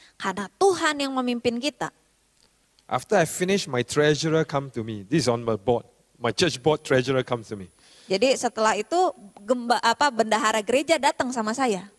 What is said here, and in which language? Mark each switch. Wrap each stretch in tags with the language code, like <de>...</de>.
<id>Karena Tuhan yang memimpin kita.</id> <en>After I finish, my treasurer come to me. This is on my board. My church board treasurer comes to me.</en> <id>Jadi setelah itu bendahara gereja datang sama saya.</id>